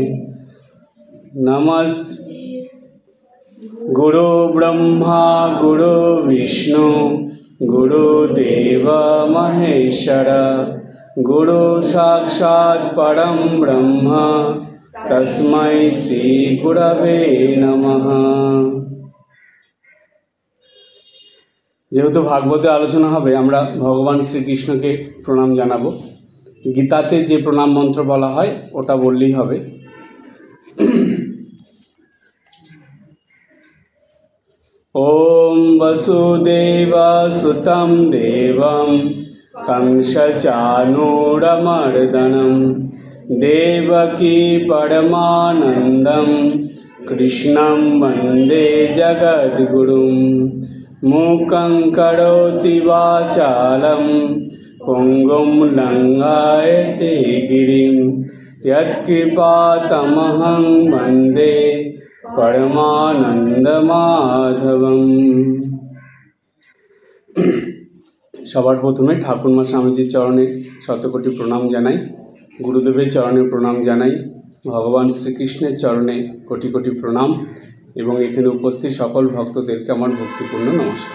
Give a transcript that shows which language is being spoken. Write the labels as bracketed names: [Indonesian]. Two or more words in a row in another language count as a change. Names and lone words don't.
[Sanskrit] नमः गुरु ब्रह्मा गुरु विष्णु गुरुदेव महेश्वर गुरु साक्षात् परम ब्रह्म तस्मै श्री गुरवे नमः। [Bangla] যেহেতু ভাগবতে আলোচনা হবে, আমরা ভগবান শ্রীকৃষ্ণকে প্রণাম জানাবো। গীতাতে যে প্রণাম মন্ত্র বলা হয় ওটা বললেই হবে। [Sanskrit] ওম বসুদেবসুতং দেবং कंसचानूरमर्दनं देवकी परमानन्दं कृष्णं वन्दे जगद्गुरुं। मूकं करोति वाचालं पुंगुं लङ्घयते गिरिं यत्कृपातमहं वन्दे परमानन्दमाधवम्। [Bangla] সবার প্রথমে ঠাকুরমা স্বামীজির চরণে শতকোটি প্রণাম জানাই, গুরুদেবের চরণে প্রণাম জানাই, ভগবান শ্রীকৃষ্ণের চরণে কোটি কোটি প্রণাম এবং এখানে উপস্থিত সকল ভক্তদেরকে আমার ভক্তিপূর্ণ নমস্কার।